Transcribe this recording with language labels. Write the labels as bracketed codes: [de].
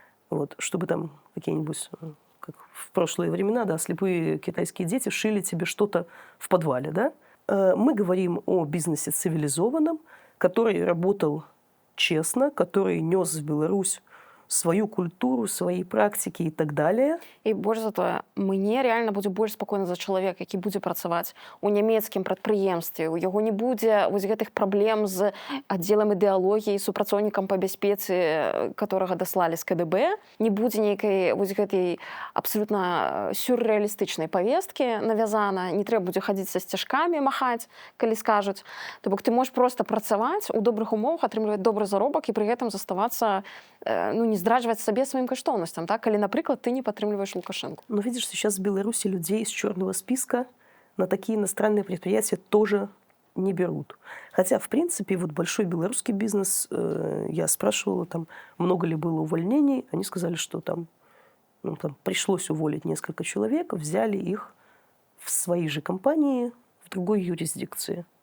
[ru] Вот, чтобы там какие-нибудь, как в прошлые времена, да, слепые китайские дети шили тебе что-то в подвале, да? Мы говорим о бизнесе цивилизованном, который работал честно, который нес в Беларусь свою культуру, свои практики и так далее. [be] І больш за тое, мне реально будзе больш спакойна за чалавека, які будзе працаваць у нямецкім прадпрыемстве. У яго не будзе вось гэтых праблем з аддзелам ідэалогіі, супрацоўнікам па бяспецы, которага даслалі з КДБ, не будзе нейкай вось гэтай абсалютна сюррэалістычнай павесткі навязана, не трэба будзе хадзіць са сцяжкамі, махаць, калі скажуць. То бок ты можаш проста працаваць у добрых умовах, атрымліваць добры заробак і пры гэтым заставацца, ну, не здраджваць сабе сваім каштоўнасцям, так? Калі, напрыклад, ты не падтрымліваеш Лукашенко. [ru] Но видишь, сейчас в Беларуси людей из черного списка на такие иностранные предприятия тоже не берут. Хотя, в принципе, вот большой белорусский бизнес, я спрашивала, там, много ли было увольнений, они сказали, что там пришлось уволить несколько человек, взяли их в свои же компании в другой юрисдикции.